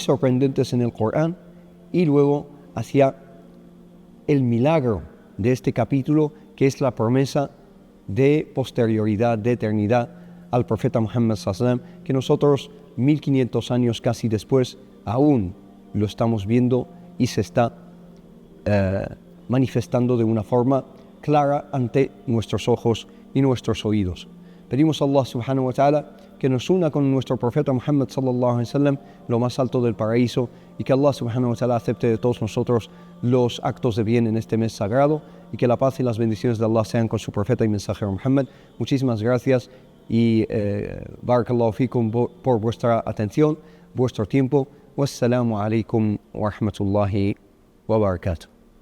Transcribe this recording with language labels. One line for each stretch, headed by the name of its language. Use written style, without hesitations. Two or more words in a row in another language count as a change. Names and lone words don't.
Spanish: sorprendentes en el Corán, y luego hacia el milagro de este capítulo, que es la promesa de posterioridad, de eternidad al profeta Muhammad ﷺ, que nosotros 1500 años casi después aún lo estamos viendo y se está manifestando de una forma clara ante nuestros ojos y nuestros oídos. Pedimos a Allah
Arabic: سبحانه وتعالى
Spanish: que nos una con nuestro profeta Muhammad
Arabic: صلى الله عليه وسلم,
Spanish: lo más alto del paraíso, y que Allah
Arabic: سبحانه وتعالى
Spanish: acepte de todos nosotros los actos de bien en este mes sagrado, y que la paz y las bendiciones de Allah sean con su profeta y mensajero Muhammad. Muchísimas gracias y
Arabic: بارك الله فيكم
Spanish: por vuestra atención, vuestro tiempo.
Arabic: والسلام عليكم ورحمة الله وبركاته.